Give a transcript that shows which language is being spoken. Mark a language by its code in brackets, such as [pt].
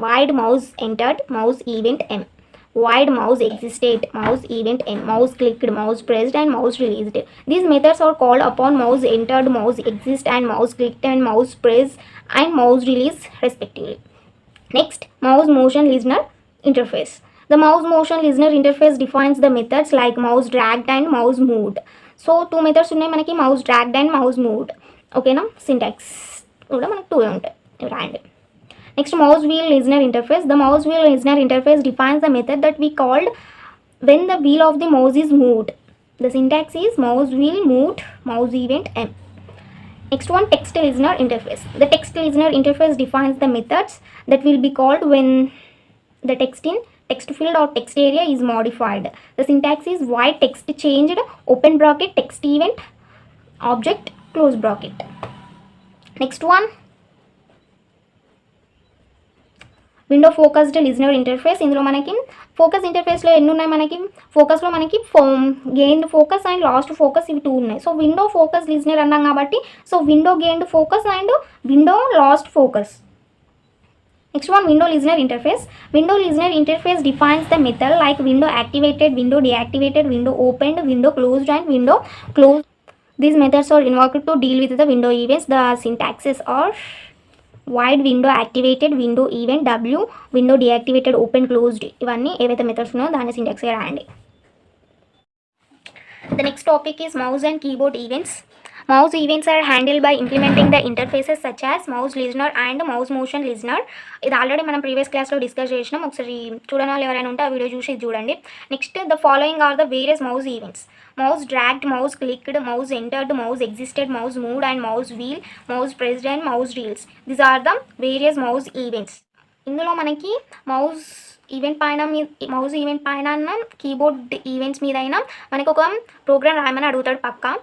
[en] Void mouse entered, mouse event M, void mouse existed, mouse event N, mouse clicked, mouse pressed and mouse released. These methods are called upon mouse entered, mouse exist and mouse clicked and mouse press and mouse release respectively. Next, mouse motion listener interface. The mouse motion listener interface defines the methods like mouse dragged and mouse moved. So 2 methods [te] ఉన్నాయి మనకి, [en] mouse dragged and mouse moved. [te] ఓకేనా? Syntax కూడా మనకి 2 ఉంటాయి రాయండి. Next, mouse wheel listener interface. [en] The mouse wheel listener interface defines the method that we called when the wheel of the mouse is moved. The syntax is mouse wheel moved, mouse event m. Next one, text listener interface. The text listener interface defines the methods that will be called when the text field or text area is modified. The syntax is void text changed, open bracket text event object close bracket. Next one, window focused listener interface. [te] ఇందులో మనకి focus ఇంటర్ఫేస్లో ఎన్ని ఉన్నాయి? మనకి ఫోకస్లో మనకి gained focus and last focus ఇవి 2 ఉన్నాయి. So window focus listener అన్నాం కాబట్టి so window gained focus and window last focus. [en] Next one, window listener interface. Window listener interface defines the method like window activated, window deactivated, window opened, window closed and window closed. These methods are invoked to deal with the window events. The syntaxes are wide window activated, window event w, window deactivated, open closed. [te] ఇవన్నీ ఏవైతే methods ఉన్నాయో దాని syntax రాయండి. [en] The next topic is mouse and keyboard events. Mouse events are handled by implementing the interfaces such as mouse listener and mouse motion listener. [te] ఇది already మనం previous క్లాస్లో discuss చేసినాం. ఒకసారి చూడని వాళ్ళు ఎవరైనా ఉంటే ఆ వీడియో చూసి చూడండి. [en] Next, the following are the various mouse events. Mouse dragged, mouse clicked, mouse entered, mouse existed, mouse moved and mouse wheel, mouse pressed and mouse reels. These are the various mouse events. [te] ఇందులో మనకి mouse event పైన keyboard events మీద అయినా మనకి ఒక programme రాయమని అడుగుతాడు పక్కా.